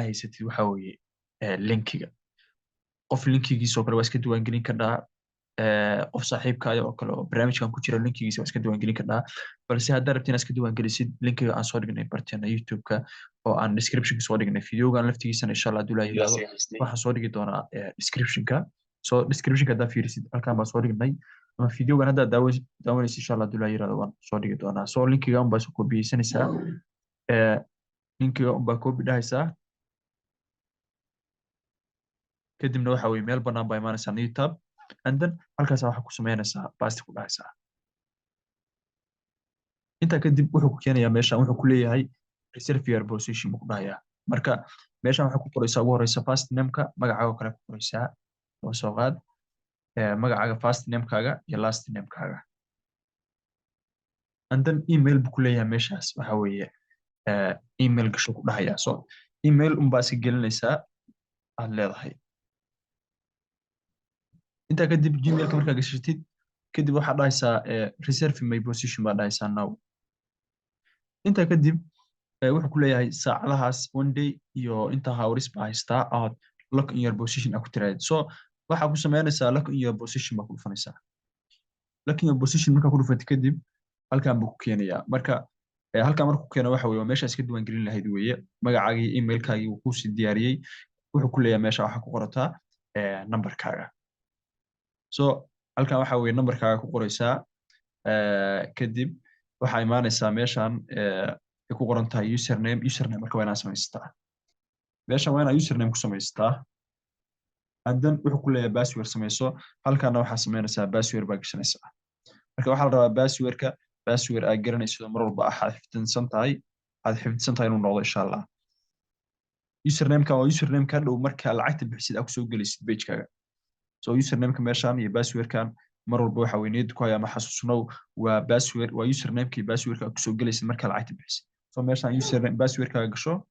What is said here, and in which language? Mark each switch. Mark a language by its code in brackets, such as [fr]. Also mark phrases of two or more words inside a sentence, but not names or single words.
[so] haysatid waxa weeye linkiga qof linkigiisa oo kale waa iska diiwaangelin kardhaa qof saaxiibkaaga oo kale oo barnaamijkan ku jira linkigiisa waa iska diiwaangelin kardhaa balse haddaad rabtid inaad iska diiwaangelisid linkiga aan soo dhignay barteena youtube-ka oo aan description-ka soo dhignay fiidiyowgan laftigiisana [ar] إن شاء الله [so] hadduu la yiraahdo waxaan soo dhigi doonaa description-ka so description-ka haddaad fiirisid halkaan baan soo dhignay ama fiidiyowgan haddaad daawanaysid [ar] إن شاء الله [so] hadduu la yiraahdo waan soo dhigi doonaa so linkiga unbaa soo koobiyeysanaysaa linkiga unbaa koobi dhahaysaa kadibna waxa weeye meel bannaan baa imaanaysaa [en] new tab and then [so] halkaas waxaa ku samaynaysaa basti ku dhahaysaa intaa kadib wuxuu ku keenayaa meeshan wuxuu ku leeyahay [en] reserve your position [so] buu ku dhahayaa marka meeshan waxaa ku qoraysaa ugu horeysa [en] first name-ka [so] magacaaga kale ku qoraysaa oo soo qaad magacaaga [en] first name-kaaga [so] iyo [en] last name-kaaga and then email [so] buu ku leeyahay meeshaas waxa weeye email gasho ku dhahayaa so email unbaa iska gelinaysaa aad leedahay intaa kadib gmailka markaa gashatid kadib waxaa dhahaysaa [en] reserve my position [so] baa dhahaysaa now intaa kadib wuxuu ku leeyahay saacadahaas [en] one day [so] iyo inta hours baa haystaa aad [en] lock in your position [so] aad ku tiraahid so waxaa ku samaynaysaa [en] lock in your position [so] baa ku dhufanaysaa [en] lock in your position [so] markaa ku dhufatid kadib halkaan buu ku keenayaa marka halkaan markuu ku keeno waxa weeye waa meesha iska diiwaangelin lahayd weeye magacaagii emailkaagii wuu kuusii diyaariyey wuxuu ku leeyahay meesha waxaa ku qorataa numberkaaga so halkaan waxa weeye numberkaaga ku qoraysaa kadib waxaa imaanaysaa meeshan ay ku qoran tahay username marka waa inaad samaystaa meeshan waa inaad username ku samaystaa [en] and then [so] wuxuu ku leeyahay password samayso halkaana waxaa samaynaysaa password baa gashanaysaa marka waxaa la rabaa password aad garanaysid oo mar walba aad xifdinsan tahay inuu noqdo [ar] إن شاء الله [so] username-ka waa username ka dhow marka lacagta bixisid aad kusoo gelaysid page-kaaga so username-ka meeshan iyo password-kan mar walba waxa weeye niyad ku haya ama xasuusnow waa username-ka iyo password-ka aad kusoo gelaysid marka lacagta bixisid so meeshan password-kaaga gasho